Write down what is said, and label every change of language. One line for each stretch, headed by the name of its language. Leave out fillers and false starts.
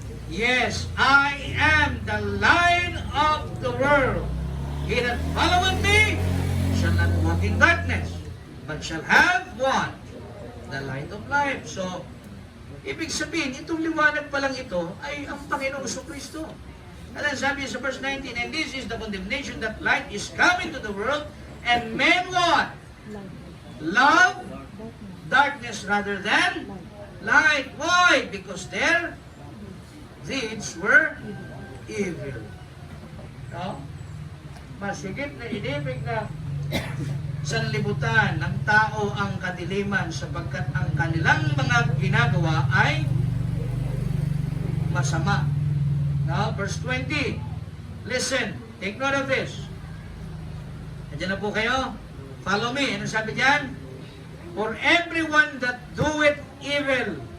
English: Yes, I am the light of the world. He that followeth me shall not walk in darkness, but shall have what? The light of life.
Filipino: So, ibig sabihin, itong liwanag pa lang ito ay ang Panginoong Kristo.
English: And then
Filipino: sabi sa
English: verse 19, and this is the condemnation that light is coming to the world, and men what? Love darkness rather than light. Why? Because their deeds were evil. No?
Filipino: Masigit na inibig na sanlibutan ng tao ang kadiliman sapagkat ang kanilang mga ginagawa ay masama.
English: Now, verse 20. Listen, take note of this.
Filipino: Nandiyan na po kayo.
English: Follow me.
Filipino: Ano sabi diyan?
English: For everyone that doeth evil.